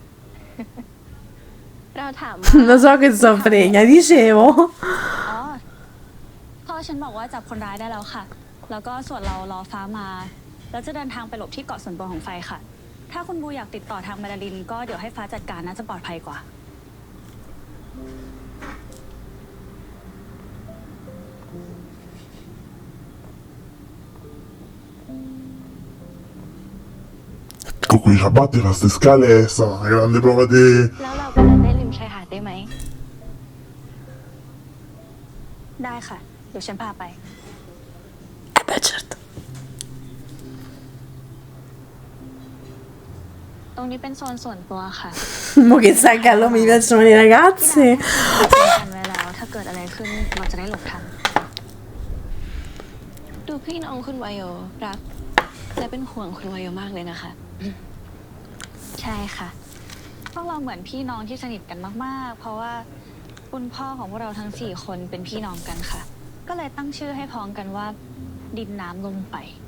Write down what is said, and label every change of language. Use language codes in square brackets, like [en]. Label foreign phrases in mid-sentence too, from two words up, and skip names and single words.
[th] เราถาม [it] Lo so che so fregna, dicevo. [th] อ๋อ พ่อฉันบอกว่าจับคนร้ายได้แล้วค่ะ แล้วก็ส่วนเรารอฟ้ามา แล้วจะเดินทางไปหลบที่เกาะส่วนตัวของไฟค่ะ ถ้าคุณบูอยากติดต่อทางมาดาลิน ก็เดี๋ยวให้ฟ้าจัดการน่าจะปลอดภัยกว่า [it] Con quei ciabatte fa ste scale è stata una grande prova di... [th] แล้วเราไปเดินเล่นริมชายหาดได้ไหม ได้ค่ะ เดี๋ยวฉันพาไป [it] Beh, certo. [th] ตรงนี้เป็นโซนส่วนตัวค่ะ [it] Mo che sai che a lui mi piacciono le ragazze. [th] กันไว้แล้ว ถ้าเกิดอะไรขึ้นเราจะได้หลบทัน ดูพี่น้องคุณวายโยรัก และเป็นห่วงคุณวายโยมากเลยนะคะ ใช่ค่ะ พวกเราเหมือนพี่น้องที่สนิทกันมากๆ เพราะว่าคุณพ่อของพวกเราทั้ง4 คนเป็นพี่น้องกันค่ะ ก็เลยตั้งชื่อให้พ้องกันว่า ดินน้ำลมไฟ